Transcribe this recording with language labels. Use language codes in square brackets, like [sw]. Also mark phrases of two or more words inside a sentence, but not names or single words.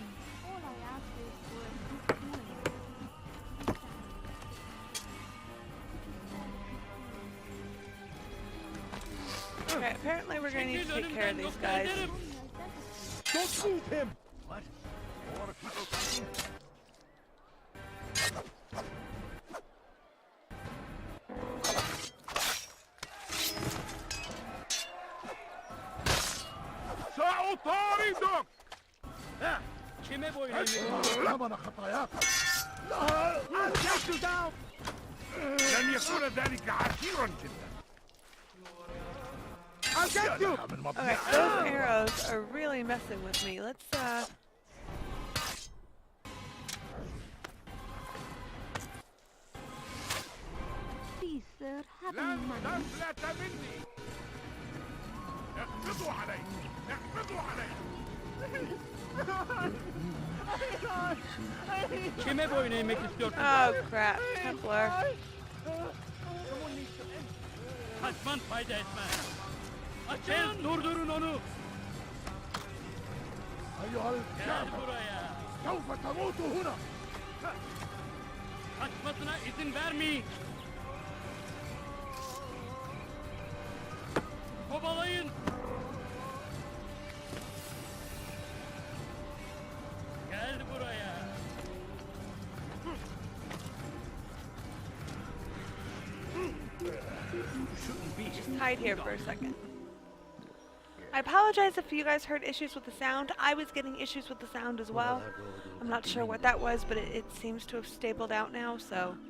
[en] All I ask is for a few coins. Okay, apparently we're gonna need to take care of these guys. Don't move him. What? More people coming? [ar] سأطاردك. ثمن خطاياك. [en] I'll take you down. [ar] لن يكون ذلك عسيرا جدا. [en] I'll get you. Okay, those arrows are really messing with me. Let's Please, sir, have [ar] لن [en] money. [ar] تفلت مني. اقبضوا علي. اقبضوا علي. [tr] Kime boyun eğmek istiyorsun? [en] Oh crap, Templar. [tr] Kaçman fayda etmez. Açın, durdurun onu. [ar] أيها [tr] Gel [ar] الكافر [tr] buraya. سوف تموت هنا. Kaçmasına izin vermeyin. Kovalayın. Gel buraya. [en] Just hide here for a second. I apologize if you guys heard issues with the sound. I was getting issues with the sound as well. I'm not sure what that was, but it seems to have stabled out now, so...